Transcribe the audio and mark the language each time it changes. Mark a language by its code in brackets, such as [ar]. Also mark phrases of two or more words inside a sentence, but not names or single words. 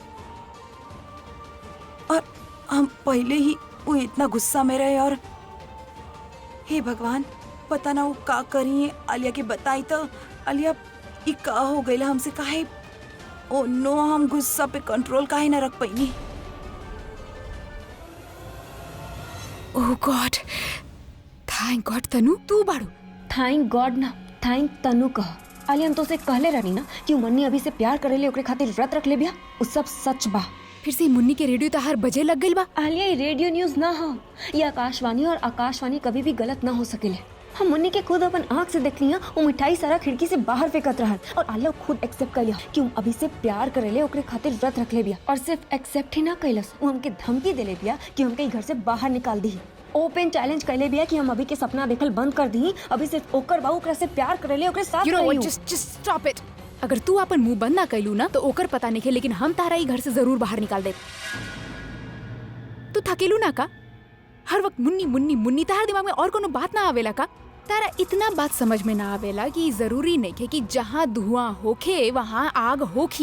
[bho] और हम पहले ही वो इतना गुस्सा में रहे, और हे भगवान, पता ना वो का करी। आलिया के बताई तो आलिया ये का हो गईला हमसे, काहे? [en] Oh no, [bho] हम गुस्सा पे कंट्रोल काहे ना रख पाईनी। [en] Oh God, thank God [bho] तनु तू बाड़ू। [en] Thank God [bho] ना, थैंक तनु कह। आलिया हम तो से कहले रहनी ना कि मन्नी अभी से प्यार करेले, ओकरे खातिर व्रत रख ले बिया। उ सब सच बा। फिर से मुन्नी के रेडियो तहार बजे लग गइल बा। आलिया ये रेडियो न्यूज ना हो, ये आकाशवाणी, और आकाशवाणी कभी भी गलत ना हो सकेले। हम मुन्नी के खुद अपन आँख से देख लिया, वो मिठाई सारा खिड़की से बाहर फेंकत रहल, और आलिया खुद एक्सेप्ट कर लिया कि हम अभी से प्यार करेले, ओकरे खातिर व्रत रख ले बिया। और सिर्फ एक्सेप्ट ही ना कैलस, वो हमके धमकी दे ले बिया कि हमके घर से बाहर निकाल दी। [en] open challenge [bho] कैले बिया कि हम अभी के सपना देखल बंद कर दी। अभी सिर्फ ओकर बाऊ ओकरा से प्यार करेले, ओकरे साथ [en] You know what, [bho] रहियो। [en] just stop it। [bho] अगर तू अपन मुंह बंद ना कैलू ना तो ओकर पता नहीं है, लेकिन हम तारा ही घर से जरूर बाहर निकाल दे। तू थकेलू ना का? हर वक्त मुन्नी मुन्नी मुन्नी, तारा दिमाग में और कोनो बात ना आवेला का? तारा इतना बात समझ में ना आवेला कि जरूरी नहीं है कि जहाँ धुआं होखे वहाँ आग होखी।